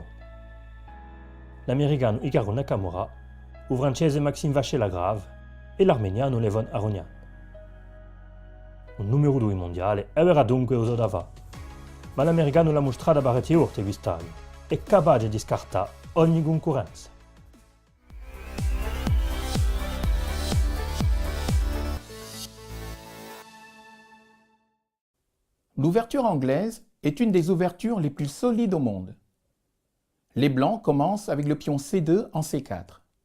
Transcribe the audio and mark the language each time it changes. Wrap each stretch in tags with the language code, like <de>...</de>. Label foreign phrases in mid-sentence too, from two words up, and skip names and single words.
<it>L'americano Hikaru Nakamura, il francese Maxime Vachier-Lagrave e l'armeniano Levon Aronian. Un numero 2 mondiale aveva dunque usato da fare, ma l'americano l'ha mostrato parecchie volte quest'anno, è capace di scartare ogni concorrenza.</it> <fr>L'ouverture anglaise est une des ouvertures les plus solides au monde. Les blancs commencent avec le pion C2 en C4.</fr>